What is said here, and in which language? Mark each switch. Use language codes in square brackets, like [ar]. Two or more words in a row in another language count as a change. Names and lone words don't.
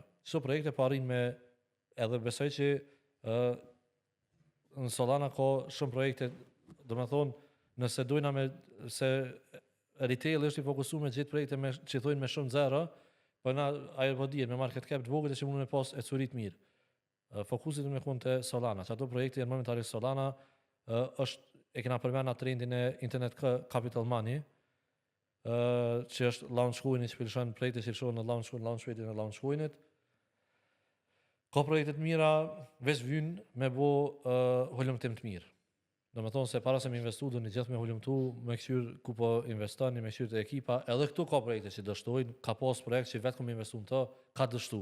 [sq] Çdo projekte po arrin me edhe besoj që në Solana ka shumë projekte, do me thonë, nëse dojna me se retail është i fokusuar me gjithë projekte që thojnë me shumë zero, po na ajo po dihet me [en] market cap [sq] të vogël që mund me pas e curit mirë. Fokusi do me kon te Solana. Që ato projekte janë momentalisht Solana është e kena përmend atë trendin e [en] internet capital money, [sq] që është [en] launch coin-i [sq] që pëlqen projekte që shohin në [en] launch coin-it. [sq] Ka projekte të mira, veç vynë me bo hulumtim të mirë. Do me thonë se para se me investu, do një gjithë me hulumtu, me këshyr ku po investoni, me këshyr të ekipa, edhe këtu ka projekte që dështojnë, ka pas projekt që vetë ku me investu në të, ka dështu.